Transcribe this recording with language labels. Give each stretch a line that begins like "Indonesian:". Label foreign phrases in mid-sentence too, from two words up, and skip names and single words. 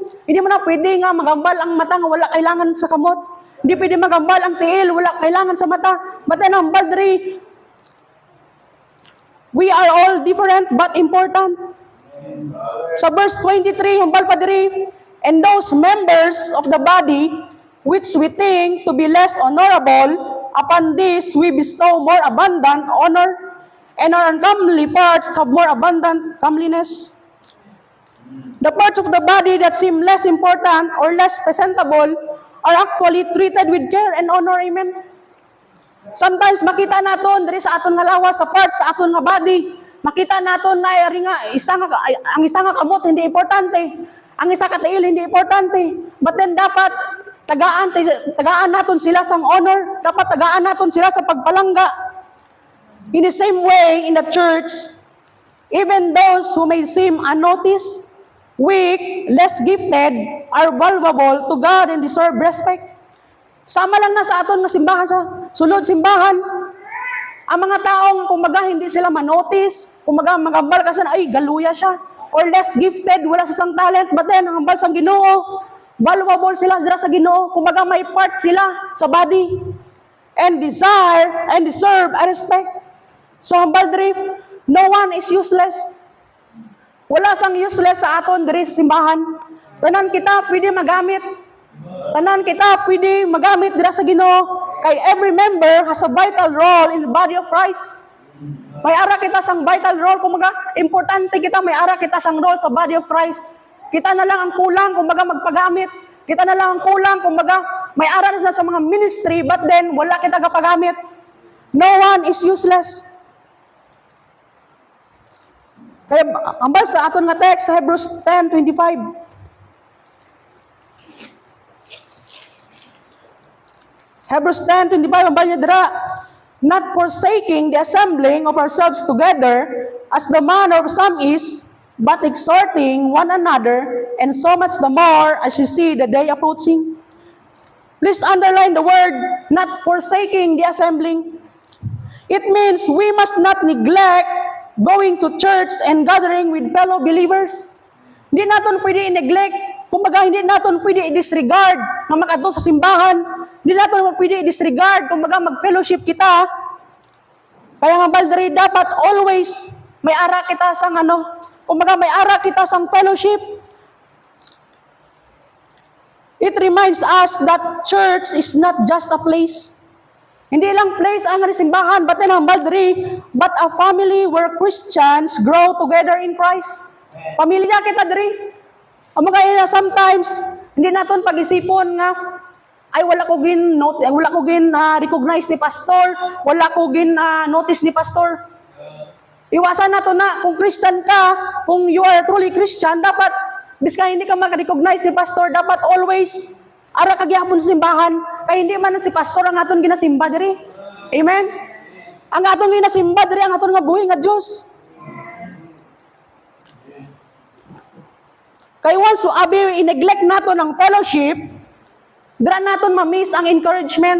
Hiligaynon: Hindi mo na pwede nga magambal ang mata nga wala kailangan sa kamot. Hindi pwede magambal ang tiil, wala kailangan sa mata.
English: But then
Hiligaynon: hambal diri,
English: we are all different but important.
Hiligaynon: Sa verse 23, hambal pa diri,
English: and those members of the body which we think to be less honorable, upon this we bestow more abundant honor, and our uncomely parts have more abundant comeliness. The parts of the body that seem less important or less presentable are actually treated with care and honor. Amen.
Hiligaynon: Sometimes makita naton diri sa aton nga lawas, sa parts sa aton nga body, makita naton na nga ang isa nga kamot hindi importante, ang isa ka tiil hindi importante,
English: but then
Hiligaynon: dapat tagaan naton sila sang honor, dapat tagaan naton sila sa pagpalangga.
English: In the same way, in the church, even those who may seem unnoticed, weak, less gifted, are valuable to God and deserve respect.
Hiligaynon: Sama lang na sa aton nga simbahan, sa sulod simbahan, ang mga taong kumbaga hindi sila manotice, kumbaga magambal kasi na, ay galuya siya,
English: or less gifted,
Hiligaynon: wala sa sang talent,
English: but then
Hiligaynon: hambal sang Ginoo, valuable sila dira sa Ginoo, kumbaga may part sila sa body,
English: and desire and deserve a respect. So
Hiligaynon: hambal diri,
English: no one is useless.
Hiligaynon: Wala sang useless sa aton diri sa simbahan. Tanan kita pwede magamit. Tanan kita pwede magamit dira sa Ginoo.
English: Kay every member has a vital role in the body of Christ.
Hiligaynon: May ara kita sang
English: vital role,
Hiligaynon: kumbaga importante kita, may ara kita sang role sa
English: body of Christ.
Hiligaynon: Kita na lang ang kulang, kumbaga magpagamit. Kita na lang ang kulang, kumbaga may ara na sa mga ministry,
English: but then
Hiligaynon: wala kita kapagamit.
English: No one is useless.
Hiligaynon: Kaya ambal sa aton nga text sa Hebrews 10:25. Hebrews 10:25, ambal niya dira,
English: not forsaking the assembling of ourselves together, as the manner of some is, but exhorting one another, and so much the more as you see the day approaching. Please underline the word, not forsaking the assembling. It means we must not neglect going to church and gathering with fellow believers.
Hiligaynon: Hindi natin pwede i-neglect, kumbaga hindi natin pwede i-disregard na mag-adto sa simbahan. Hindi natin pwede i-disregard, kumbaga mag-fellowship kita. Kaya nga baldari, dapat always may ara kita sang kumbaga may ara kita sang fellowship.
English: It reminds us that church is not just a place.
Hiligaynon: Hindi lang place ang simbahan,
English: but in humble diri, but a family where Christians grow together in Christ.
Hiligaynon: Pamilya kita diri. Amo kaya sometimes hindi naton pag-isipon nga ay wala ko recognize ni pastor, wala ko notice ni pastor. Iwasan nato na kung Christian ka, kung
English: you are truly Christian,
Hiligaynon: dapat biska hindi ka mag-recognize ni pastor, dapat always ara ka gyapon sa simbahan, kay hindi man si pastor ang aton ginasimba diri. Amen. Ang aton ginasimba diri ang aton nga buhi nga Dios. Kay once so abi i-neglect nato ng fellowship, dira naton ma-miss ang encouragement.